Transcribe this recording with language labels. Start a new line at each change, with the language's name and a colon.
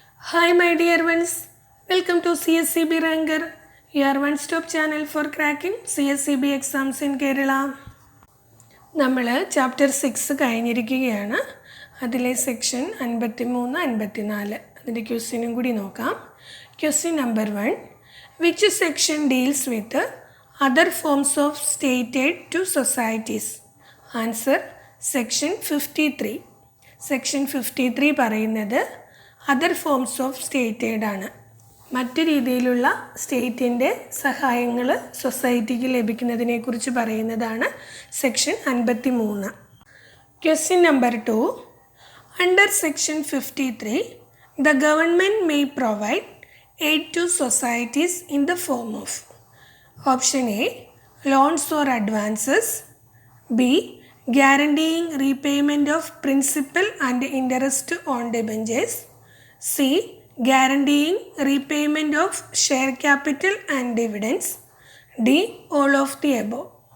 English: Hi my dear ones, welcome to CSCB Ranker, your one-stop channel for cracking CSCB exams in Kerala.
Malayalam: നമ്മൾ chapter 6 കഴിഞ്ഞിരിക്കുകയാണ്. അതിലെ section 53, 54 അതിൻ്റെ ക്വസ്റ്റ്യനും കൂടി നോക്കാം.
English: Question number 1, which section deals with other forms of state aid to societies? Answer section 53.
Malayalam: Section 53 പറയുന്നത്
English: other forms of state aid
Malayalam: ആണ്. മറ്റു രീതിയിലുള്ള സ്റ്റേറ്റിൻ്റെ സഹായങ്ങൾ സൊസൈറ്റിക്ക് ലഭിക്കുന്നതിനെക്കുറിച്ച് പറയുന്നതാണ് section 53.
English: Question number 2, under section 53 the government may provide aid to societies in the form of option A loans or advances, B guaranteeing repayment of principal and interest on debentures, C guaranteeing repayment of share capital and dividends, D all of the above.